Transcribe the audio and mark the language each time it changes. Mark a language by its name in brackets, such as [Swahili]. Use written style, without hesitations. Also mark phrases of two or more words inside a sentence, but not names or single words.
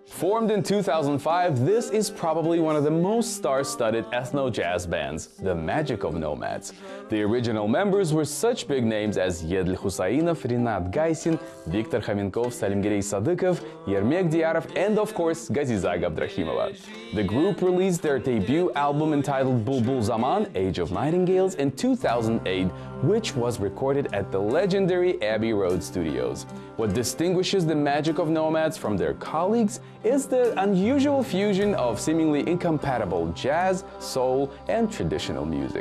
[English] Formed in 2005, this is probably one of the most star-studded ethno-jazz bands, the Magic of Nomads. The original members were such big names as Еділ Хусайынов, Ринат Гайсин, Виктор Хоменков, Салимгерей Садыков, Ермек Дияров, and of course, Газиза Габдрахимова. The group released their debut album entitled Bulbul Zaman, Age of Nightingales, in 2008, which was recorded at the legendary Abbey Road Studios. What distinguishes the Magic of Nomads from their colleagues is the unusual fusion of seemingly incompatible jazz, soul, and traditional music.